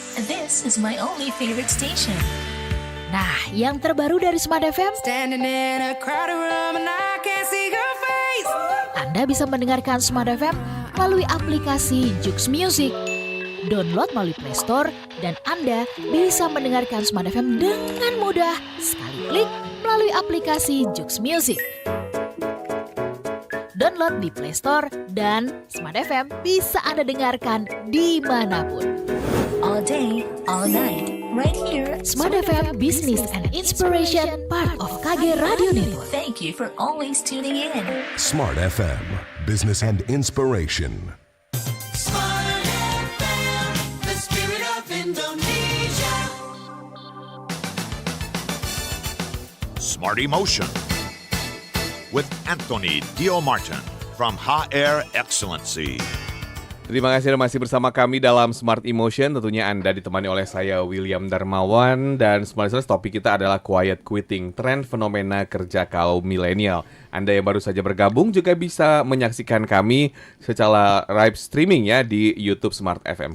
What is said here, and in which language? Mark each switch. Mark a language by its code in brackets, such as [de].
[en] This is my only favorite station. [id] Nah, yang terbaru dari Smart FM, Anda bisa mendengarkan Smart FM melalui aplikasi Joox Music. Download melalui Play Store dan Anda bisa mendengarkan Smart FM dengan mudah sekali klik melalui aplikasi Joox Music. Download di Play Store dan Smart FM bisa Anda dengarkan dimanapun. [en] All day, all night, right here. Smart FM Business and Inspiration, part of KG Radio Network. Thank you for always tuning in. Smart FM, Business and Inspiration. Smart FM, the spirit of Indonesia. Smart Emotion with Anthony Dio Martin from HR Excellency. [id] Terima kasih Anda masih bersama kami dalam Smart Emotion. Tentunya Anda ditemani oleh saya William Darmawan. Dan Smart Listeners, topik kita adalah Quiet Quitting, tren fenomena kerja kaum milenial. Anda yang baru saja bergabung juga bisa menyaksikan kami secara live streaming ya di YouTube Smart FM.